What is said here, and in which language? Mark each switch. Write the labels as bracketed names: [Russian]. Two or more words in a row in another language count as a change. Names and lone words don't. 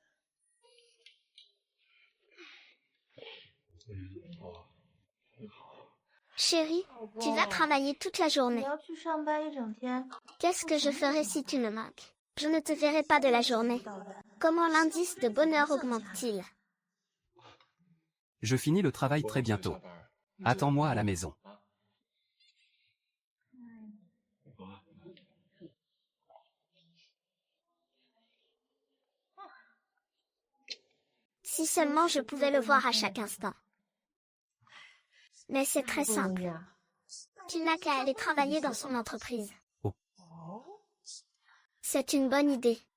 [French] Chérie, tu vas travailler toute la [Chinese] 你 [French] journée. [Chinese] 要去上班一整天， [French] Qu'est-ce que je ferai si tu me manques? Je ne te verrai pas de la journée. [Chinese] 到的。 [French] Comment l'indice de bonheur augmente-t-il? Je finis le travail très bientôt. Attends-moi à la maison. Si seulement je pouvais le voir à chaque instant. Mais c'est très [Chinese] 不容 [French] simple. [Chinese] 易啊。 [French] Tu n'as qu'à aller travailler dans son entreprise. Oh. C'est une bonne idée.